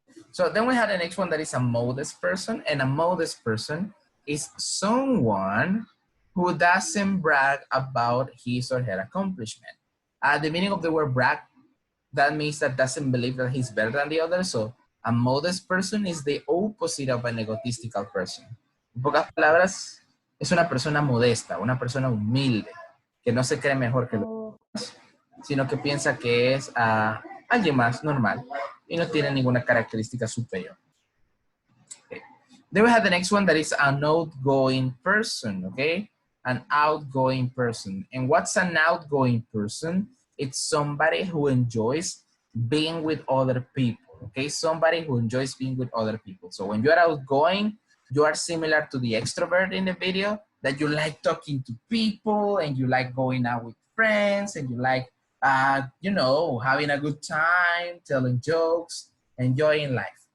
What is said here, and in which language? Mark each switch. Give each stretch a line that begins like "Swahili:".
English: So then we have the next one that is a modest person, and a modest person is someone who doesn't brag about his or her accomplishment. The meaning of the word brag, that means that doesn't believe that he's better than the other. So a modest person is the opposite of an egotistical person.
Spanish: En pocas palabras, es una persona modesta, una persona humilde, que no se cree mejor que los demás, sino que piensa que es alguien más normal y no tiene ninguna característica superior.
English: Okay. Then we have the next one that is an outgoing person, okay? An outgoing person. And what's an outgoing person? It's somebody who enjoys being with other people, okay? Somebody who enjoys being with other people. So when you're outgoing, you are similar to the extrovert in the video, that you like talking to people and you like going out with friends and you like, you know, having a good time, telling jokes, enjoying life.